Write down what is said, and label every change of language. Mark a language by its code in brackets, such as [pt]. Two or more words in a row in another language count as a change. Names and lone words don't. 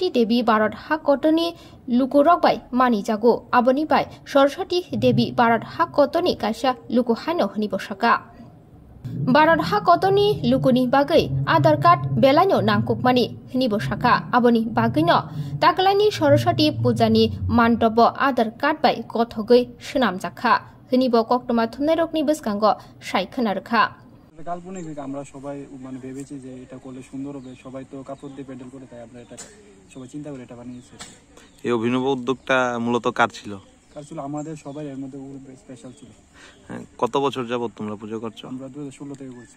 [trp] Devi Barat Ha Kotoni Lukurokbai Mani Jago Aboni Bai Saraswati Devi Barat Ha Kotoni Kaisa Luku Haino Hni Bosaka Barat ha kotoni lukuni bagai [en] Aadhar card [trp] belaino nangkukmani hini bosaka aboni bagino taklani Saraswati pujani mantobo [en] Aadhar card [trp] bai kothogoi sunamjakha hini bo koktoma thumnairokni boskango saikkhana rakha [bn] কাল্পনিক আমরা সবাই মানে ভেবেছি যে এটা করলে সুন্দর হবে সবাই তো কাপড় দিয়ে প্যান্ডেল করে তাই আমরা এটা সবাই চিন্তা করে এটা বানিয়েছি এই অভিনব উদ্যোগটা মূলত কার ছিল আমাদের সবাই এর মধ্যে স্পেশাল ছিল কত বছর যাবত তোমরা পূজা করছো আমরা 2016 থেকে করছি